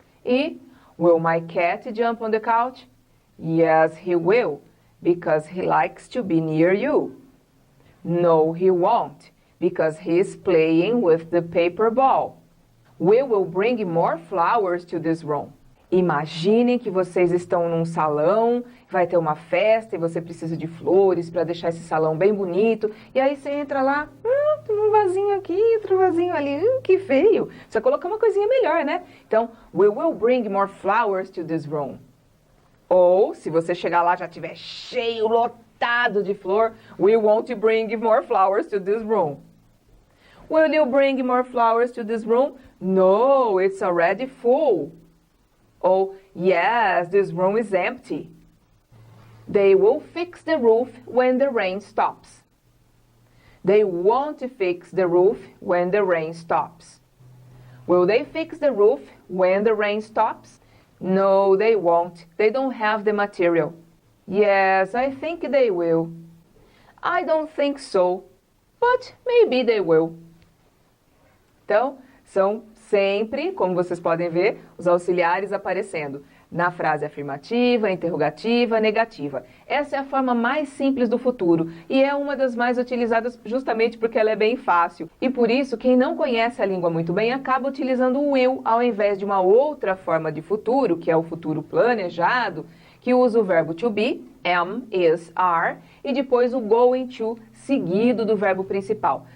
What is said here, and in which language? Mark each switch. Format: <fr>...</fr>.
<en>E, will my cat jump on the couch? Yes, he will, because he likes to be near you. No, he won't, because he is playing with the paper ball. We will bring more flowers to this room.</en> <pt>Imaginem que vocês estão num salão, vai ter uma festa e você precisa de flores para deixar esse salão bem bonito. E aí você entra lá, tem um vasinho aqui, outro vasinho ali, que feio. Você colocar uma coisinha melhor, né?</pt> <en>Então, we will bring more flowers to this room.</en> <pt>Ou, se você chegar lá já tiver cheio, lotado de flor,</pt> <en>we won't bring more flowers to this room. Will you bring more flowers to this room? No, it's already full. Ou, yes, this room is empty. They will fix the roof when the rain stops. They won't fix the roof when the rain stops. Will they fix the roof when the rain stops? No, they won't. They don't have the material. Yes, I think they will. I don't think so, but maybe they will.</en> <pt>Então, são sempre, como vocês podem ver, os auxiliares aparecendo na frase afirmativa, interrogativa, negativa. Essa é a forma mais simples do futuro e é uma das mais utilizadas justamente porque ela é bem fácil. E por isso, quem não conhece a língua muito bem acaba utilizando o will ao invés de uma outra forma de futuro, que é o futuro planejado, que usa o verbo to be, am, is, are, e depois o going to, seguido do verbo principal.</pt>